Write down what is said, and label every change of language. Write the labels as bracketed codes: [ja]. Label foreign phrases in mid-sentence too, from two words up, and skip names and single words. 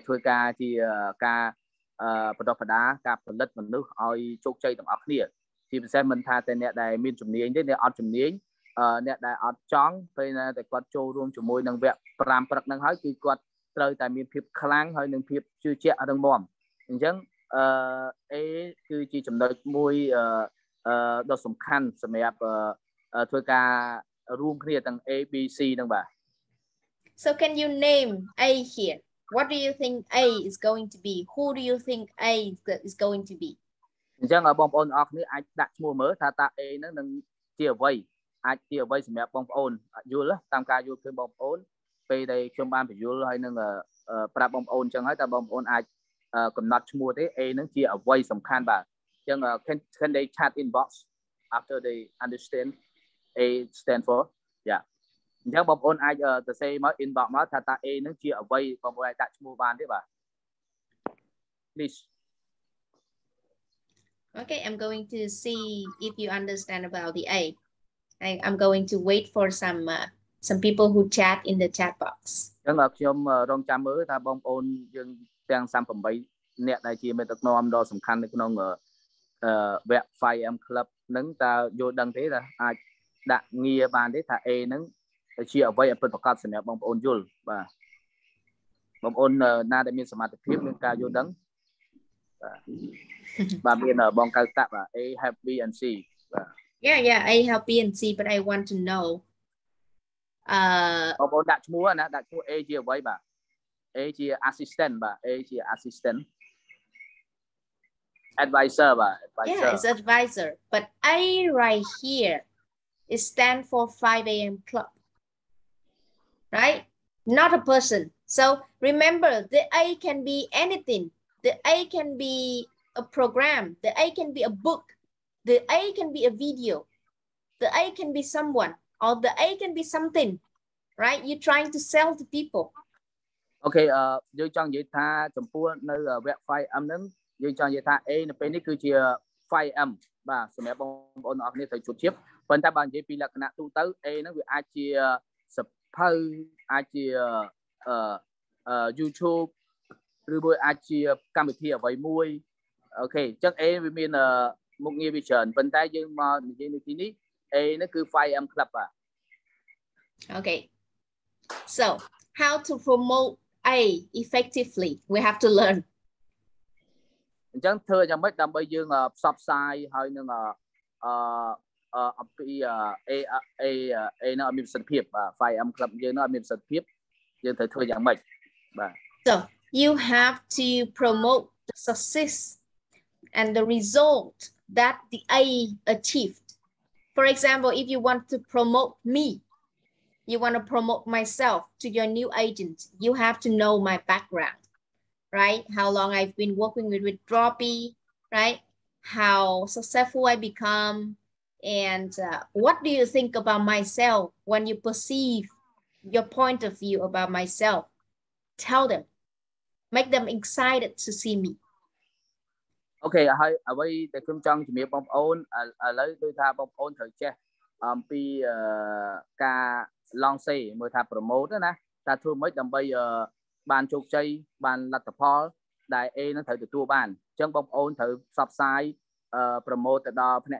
[km] ធ្វើការជាការបណ្ដុះបណ្ដាលការផលិតមនុស្សឲ្យជោគជ័យទាំងអស់គ្នាជាពិសេសមិនថាតែអ្នកដែលមានជំនាញទេអ្នកអត់ជំនាញអ្នកដែលអត់ចង់ពេលណាតែគាត់ចូលរួមជាមួយនឹងវគ្គ5ព្រឹកហ្នឹងហើយគឺគាត់ត្រូវតែមានភាពខ្លាំងហើយនឹងភាពជឿជាក់រឹងមាំអញ្ចឹងA គឺជាចំណុចមួយដ៏សំខាន់សម្រាប់ធ្វើការរួមគ្នាទាំង A B C ហ្នឹងបាទ [en] So can you name A here? What do you think A is going to be? Who do you think A is going to be? [km] អញ្ចឹងបងប្អូនអរគ្នាអាចដាក់ឈ្មោះមើលថាតើ A ហ្នឹងនឹងជាអ្វីអាចជាអ្វីសម្រាប់បងប្អូនយល់តាមការយល់ឃើញបងប្អូនពេលដែលខ្ញុំបានបញ្យល់ហើយនឹងប្រាប់បងប្អូនអញ្ចឹងហើយតើបងប្អូនអាចកំណត់ឈ្មោះទេ A ហ្នឹងជាអ្វីសំខាន់បាទអញ្ចឹង [en] can they chat inbox after they understand A stand for [km] យ៉ាអញ្ចឹងបងប្អូនអាចទៅសេមក inbox មកថាតើ A ហ្នឹងជាអ្វីបងប្អូនអាចដាក់ឈ្មោះបានទេបាទ please [en] Okay, I'm going to see if you understand about the A. I'm going to wait for some people who chat in the chat box. [km] អញ្ចឹងខ្ញុំរងចាំមើលថាបងប្អូនយើងទាំង38អ្នកដែលជាមេដឹកនាំដ៏សំខាន់នៅក្នុងវគ្គ 5M Club ហ្នឹងតើយល់ដឹងទេថាអាចដាក់ងារបានទេថា A ហ្នឹងជាអ្វីឲ្យពិតប្រាកដសម្រាប់បងប្អូនយល់បាទបងប្អូនណាដែលមានសមត្ថភាពនឹងការយល់ដឹងបាទមានបងកៅតាក់បាទ [en] A help B and C [km] បាទ [en] Yeah, A help B and C, but I want to know [km] បងប្អូនដាក់ឈ្មោះណាដាក់ឈ្មោះ A ជាអ្វីបាទ A ជា assistant បាទ A ជា [en] assistant advisor [km] បាទ advisor [en] Yeah, it's advisor, but A right here it stand for 5 a.m. club, right? Not a person. So remember, the A can be anything. The A can be a program. The A can be a book. The A can be a video. The A can be someone, or the A can be something, right? You're trying to sell to people. [km] Okay, យើងចង់និយាយថាចំពោះនៅវគ្គ 5M ហ្នឹងយើងចង់និយាយថា A នៅពេលនេះគឺជា 5M បាទសម្រាប់បងប្អូនអរគ្នាត្រូវជួបជិបប៉ុន្តែបើនិយាយពីលក្ខណៈទូទៅ A ហ្នឹងវាអាចជាសភៅអាចជាYouTube ឬមួយអាចជាកម្មវិធីអ្វីមួយអូខេអញ្ចឹង A វាមានមុខងារវាច្រើនប៉ុន្តែយើងមកនិយាយនៅទីនេះ A ហ្នឹងគឺ 5M Club បាទ [en] Okay, so how to promote A effectively we have to learn [km] អញ្ចឹងធ្វើយ៉ាងម៉េចដើម្បីយើងផ្សព្វផ្សាយហើយនឹងអំពី A នៅមានប្រសិទ្ធភាពបាទ 5M Club យើងនៅមានប្រសិទ្ធភាពយើងត្រូវធ្វើយ៉ាងម៉េចបាទ [en] So you have to promote the success and the result that the A achieved. For example, if you want to promote me, you want to promote myself to your new agent, you have to know my background, right? How long I've been working with Droppii, right? How successful I become, and what do you think about myself when you perceive your point of view about myself? Tell them, make them excited to see me. [km] អូខេហើយអ្វីដែលខ្ញុំចង់ជំរាបបងប្អូនឥឡូវដូចថាបងប្អូនត្រូវចេះអំពីការ launch មើលថា promote ណាថាធ្វើម៉េចដើម្បីបានជោគជ័យបានលទ្ធផលដែល A នឹងត្រូវទទួលបានអញ្ចឹងបងប្អូនត្រូវផ្សព្វផ្សាយ promote ទៅដល់ភ្នាក់